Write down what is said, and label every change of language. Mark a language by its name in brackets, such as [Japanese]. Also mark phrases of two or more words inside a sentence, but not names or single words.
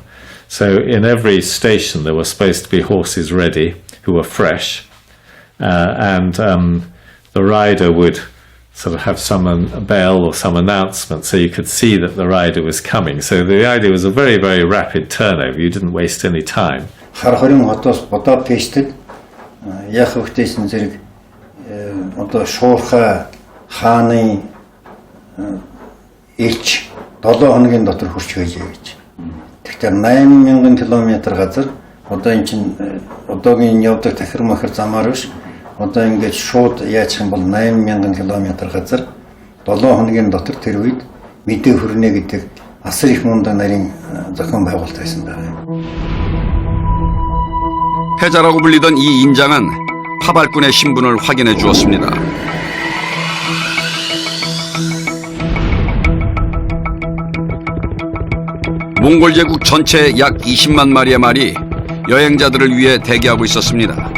[English] So in every station there were supposed to be horses ready, who were fresh, and the rider would sort of have a bell or some announcement so you could see that the rider was coming. So the idea was a very, very rapid turnover. You didn't waste any time. [Mongolian] Харахорын хотоос Будапештд яг хөвгтэйсэн зэрэг одоо Шуурхай хааны элч 7 хоногийн дотор хүрч байжээ гэж. Тэгэхээр 8000 км газар одоо эн чинь одоогийн явдаг тахир махар замаар биш. Одоо ингэж шууд яачих юм бол 8000 км газар 7 хоногийн дотор тэр үед мэдээ хүрнэ гэдэг асар их мундаг нарийн зохион байгуулалт байсан байна. [Korean] 패자라고 불리던 이 인장은 파발꾼의 신분을 확인해 주었습니다. 몽골 제국 전체의 약 20만 마리의 말이 여행자들을 위해 대기하고 있었습니다.